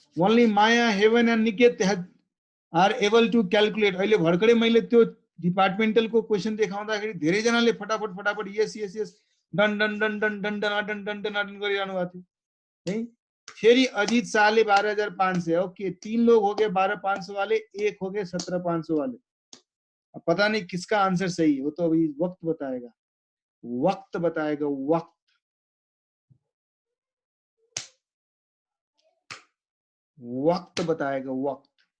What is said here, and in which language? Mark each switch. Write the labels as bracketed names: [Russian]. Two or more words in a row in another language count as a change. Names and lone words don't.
[English] Only Maya, Heaven and Niket are able to calculate. [Nepali] अहिले भर्खरै मैले त्यो डिपार्टमेन्टल को क्वेशन देखाउँदाखेरि धेरै जनाले फटाफट फटाफट [English] yes yes yes done done done done done done done done done [Nepali] गरिरहनु भएको थियो है। फेरि अजीत शाहले 12,500। [Hindi] ओके, 3 लोग हो गए 12,500 वाले, एक हो गए 17,500 वाले। अब पता नहीं किसका आंसर सही है, वो तो अभी वक्त बताएगा, वक्त बताएगा, वक्त वक्त बताएगा, वक्त।